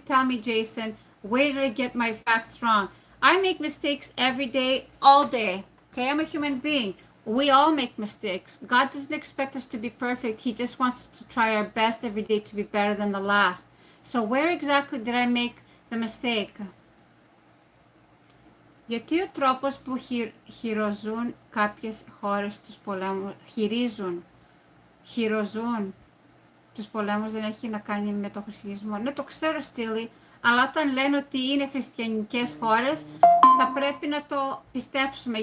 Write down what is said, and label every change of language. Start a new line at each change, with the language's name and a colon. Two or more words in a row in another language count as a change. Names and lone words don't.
English: Tell me, Jason, where did I get my facts wrong? I make mistakes every day, all day. Okay, I'm a human being. We all make mistakes. God doesn't expect us to be perfect. He just wants us to try our best every day to be better than the last. So where exactly did I make the mistake?
Greek: Γιατί ο τρόπος που χειροζούν κάποιες χώρες τους πολέμους, χειροζούν τους πολέμους δεν έχει να κάνει με το χριστιανισμό? Ναι, το ξέρω, Στήλη, Αλλά όταν λένε ότι είναι χριστιανικές χώρες, θα πρέπει να το πιστέψουμε.